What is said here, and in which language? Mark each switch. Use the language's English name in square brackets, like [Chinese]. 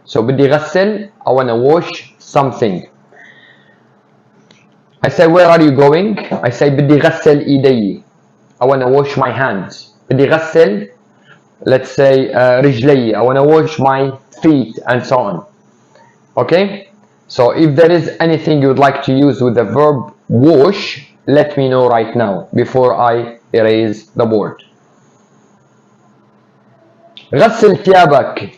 [English] So [Arabic] بدي غسل, [English] I want to wash something. I say where are you going? I say [Arabic] بدي غسل إيدي. [English] I want to wash my hands. [Arabic] بدي غسل, [English] let's say [Arabic] رجلي. [English] I want to wash my feet and so on. Okay? So if there is anything you would like to use with the verb wash, let me know right now before I erase the board. [Arabic] غسل ثيابك.